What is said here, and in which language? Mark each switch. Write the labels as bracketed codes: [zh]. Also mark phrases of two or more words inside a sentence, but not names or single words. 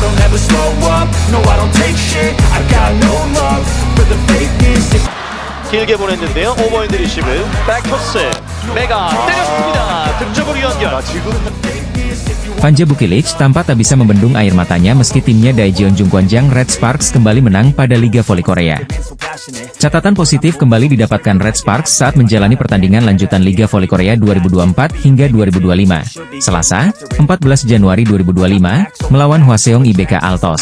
[en] never slow up, no I don't take shit. I got no love for the fakeness. [ko] 길게 보냈는데요. 오버핸드 리시브 백토스 메가 때렸습니다. 득점으로 연결. 지금 [id] Vanja Bukilic tampak tak bisa membendung air matanya meski timnya Daejeon Jungkwanjang Red Sparks kembali menang pada Liga Voli Korea. Catatan positif kembali didapatkan Red Sparks saat menjalani pertandingan lanjutan Liga Voli Korea 2024 hingga 2025, Selasa, 14 Januari 2025, melawan Hwaseong IBK Altos.